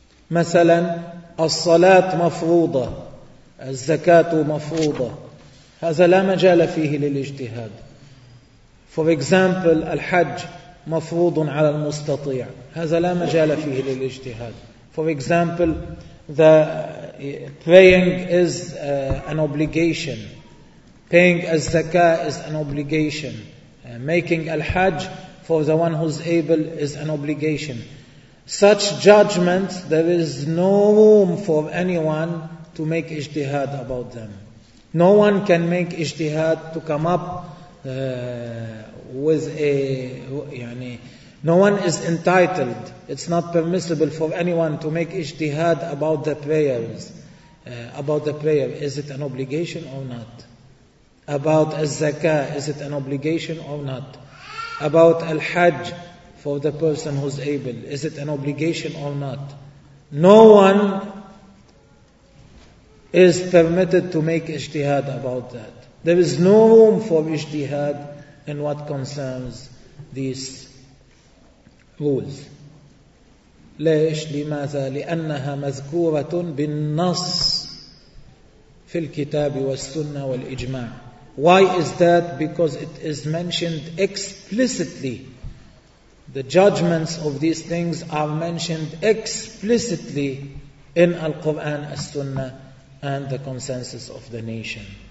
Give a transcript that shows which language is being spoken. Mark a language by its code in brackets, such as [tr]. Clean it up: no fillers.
[ar] مثلا الصلاة مفروضة، الزكاة مفروضة، هذا لا مجال فيه للاجتهاد. [en] For example, [ar] الحج مفروض على المستطيع. هذا لا مجال فيه للاجتهاد. [en] For example, the praying is an obligation. Paying a zakah is an obligation. Making al-hajj for the one who's able is an obligation. Such judgment, there is no room for anyone to make ijtihad about them. No one can make ijtihad to come up with a... يعني, no one is entitled. It's not permissible for anyone to make ijtihad about the prayers. About the prayer, is it an obligation or not? About al-zakah, is it an obligation or not? About al-hajj, for the person who's able, is it an obligation or not? No one is permitted to make ijtihad about that. There is no room for ijtihad in what concerns these rules. [ar] ليش؟ لماذا؟ لأنها مذكورة بالنص في الكتاب والسنة والإجماع. [en] Why is that? Because it is mentioned explicitly. The judgments of these things are mentioned explicitly in Al-Quran, As-Sunnah, and the consensus of the nation.